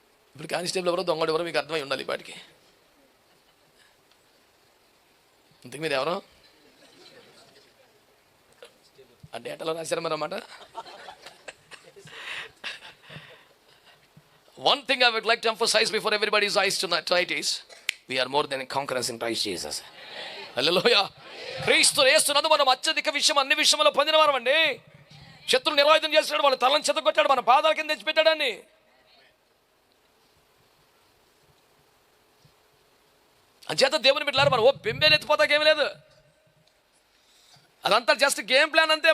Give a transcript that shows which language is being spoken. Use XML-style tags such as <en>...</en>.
<te>ఇప్పుడు కానిస్టేబుల్ ఎవరో దొంగడు ఎవరో మీకు అర్థమై ఉండాలి వాటికి. ఇంతకు మీరు ఎవరో ఆ డేటాలో రాశారు మరి అన్నమాట.</te> <en>One thing I would like to emphasize before everybody's eyes tonight is we are more than conquerors in Christ Jesus.</en> <te>హల్లెలూయా. క్రీస్తు యేసునందు మనం అత్యధిక విషయం అన్ని విషయంలో పొందిన వారం అండి. శత్రువు నిర్వాయుధం చేస్తున్నాడు, వాళ్ళ తలను చెదగొట్టాడు, మన పాదాల కింద తెచ్చిపెట్టాడని. అంచేత దేవుని బిడ్డలారా మనం బెంబేలు ఎత్తిపోతాకేమీ లేదు. అదంతా జస్ట్ గేమ్ ప్లాన్ అంతే.</te>